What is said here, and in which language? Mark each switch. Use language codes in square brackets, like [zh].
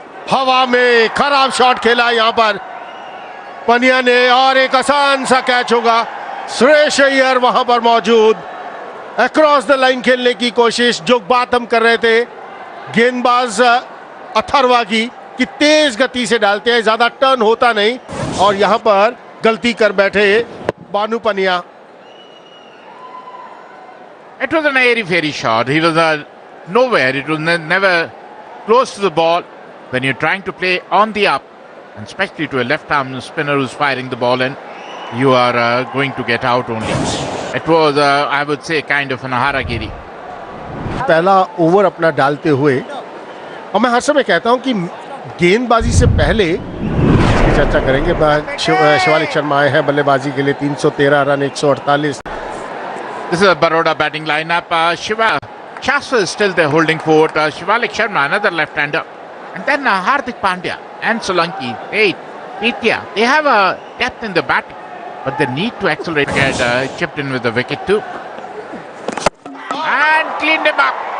[hi] हवा में खराब शॉट खेला यहां पर पंड्या ने, और एक आसान सा कैच होगा। सुरेश अय्यर वहां पर मौजूद, अक्रॉस द लाइन खेलने की कोशिश। जो बात हम कर रहे थे गेंदबाज अथर्वा की, कि तेज गति से डालते हैं, ज्यादा टर्न होता नहीं, और यहां पर गलती कर बैठे बानू पनिया। [en] It was an airy-fairy shot. He was nowhere. It was never close to the ball. When you're trying to play on the up, and especially to a left-arm spinner who's firing the ball in, you are going to get out only. It was, I would say, kind of an harakiri. [hi] पहला over अपना डालते हुए, और मैं हर समय कहता हूं कि गेंदबाजी से पहले इसकी चर्चा करेंगे। शिवालिक शर्मा आए हैं बल्लेबाजी के लिए, 313 run, 148। [en] This is a Baroda batting lineup. Shastra is still there holding fort. Shivalik Sharma, another left-hander. And then Hardik Pandya and Solanki, Pitya. They have a depth in the batting, but they need to accelerate. Get chipped in with the wicket too. And cleaned him up.